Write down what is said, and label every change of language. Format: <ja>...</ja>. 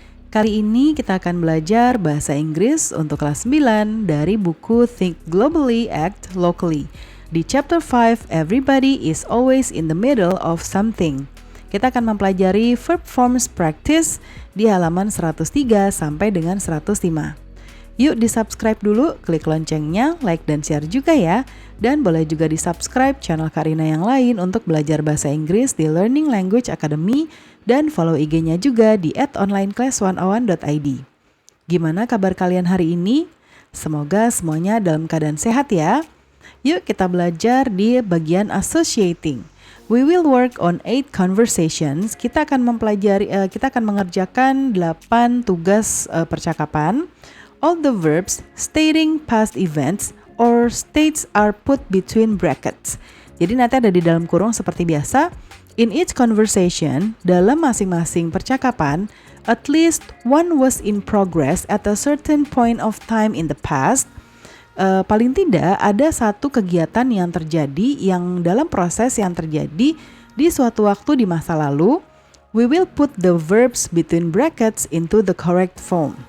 <id>Kali ini kita akan belajar bahasa Inggris untuk kelas 9 dari buku Think Globally, Act Locally. Di chapter 5, Everybody is always in the middle of something. Kita akan mempelajari verb forms practice di halaman 103 sampai dengan 105. Yuk di-subscribe dulu, klik loncengnya, like dan share juga ya. Dan boleh juga di-subscribe channel Karina yang lain untuk belajar bahasa Inggris di Learning Language Academy dan follow IG-nya juga di @onlineclass101.id. Gimana kabar kalian hari ini? Semoga semuanya dalam keadaan sehat ya. Yuk kita belajar di bagian associating.</id> <en>We will work on 8 conversations.</en> <id>Kita akan mengerjakan 8 tugas percakapan.</id> <en>All the verbs stating past events or states are put between brackets.</en> <id>Jadi nanti ada di dalam kurung seperti biasa.</id> <en>In each conversation,</en> <id>dalam masing-masing percakapan,</id> <en>at least one was in progress at a certain point of time in the past.</en> <id>Paling tidak ada satu kegiatan yang terjadi yang dalam proses yang terjadi di suatu waktu di masa lalu.</id> <en>We will put the verbs between brackets into the correct form.</en>